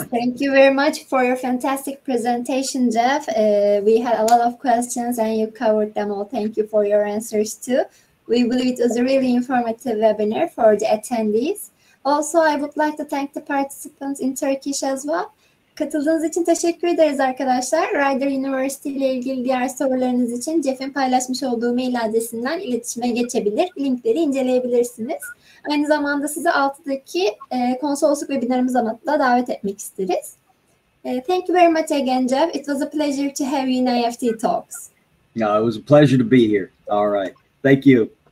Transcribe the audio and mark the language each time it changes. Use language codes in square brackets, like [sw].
[en] Yes, thank you very much for your fantastic presentation, Jeff. We had a lot of questions and you covered them all. Thank you for your answers too. We believe it was a really informative webinar for the attendees. Also, I would like to thank the participants in Turkish as well. [tr] Katıldığınız için teşekkür ederiz arkadaşlar. Rider University ile ilgili diğer sorularınız için Jeff'in paylaşmış olduğu mail adresinden iletişime geçebilir. Linkleri inceleyebilirsiniz. Aynı zamanda sizi 6'daki konsolosluk webinarımıza da davet etmek isteriz. [en] Thank you very much again, Jeff. It was a pleasure to have you in IEFT Talks. Yeah, it was a pleasure to be here. All right. Thank you.